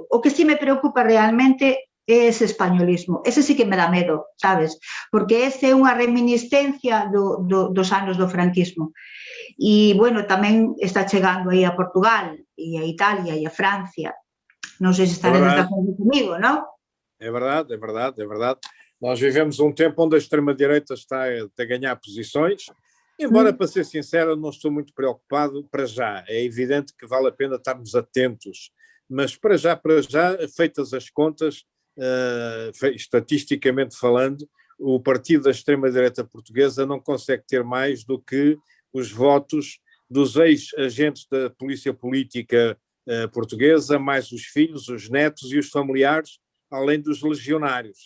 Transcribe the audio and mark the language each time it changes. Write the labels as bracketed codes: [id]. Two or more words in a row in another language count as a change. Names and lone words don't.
[gl] O que sí me preocupa realmente é ese españolismo. Ese sí que me dá medo, sabes? Porque ese é unha reminiscencia dos anos do franquismo. E, bueno, tamén está chegando aí a Portugal, e a Italia, e a Francia. Non sei se estarás de acordo comigo, non? [pt] É verdade, é verdade, é verdade. Nós vivemos um tempo onde a extrema-direita está a ganhar posições, embora, para ser sincero, não estou muito preocupado para já. É evidente que vale a pena estarmos atentos, mas para já, feitas as contas, estatisticamente falando, o partido da extrema-direita portuguesa não consegue ter mais do que os votos dos ex-agentes da polícia política portuguesa, mais os filhos, os netos e os familiares, além dos legionários.